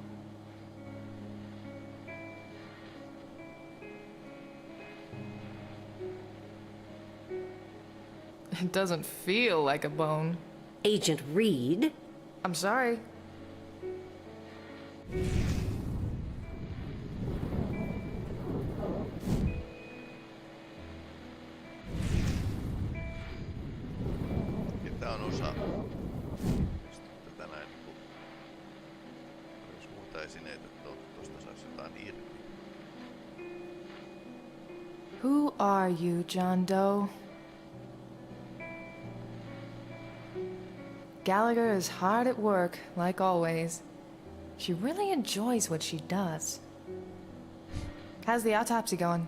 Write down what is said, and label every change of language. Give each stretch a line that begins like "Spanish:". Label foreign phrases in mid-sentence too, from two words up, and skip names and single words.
English: It doesn't feel like a bone. Agent Reed? I'm sorry.
Finnish: Tää on osa tätä näin niinku, jos muuta esineitä tosta sais jotain irti.
English: Who are you, John Doe? Gallagher is hard at work, like always. She really enjoys what she does. How's the autopsy going?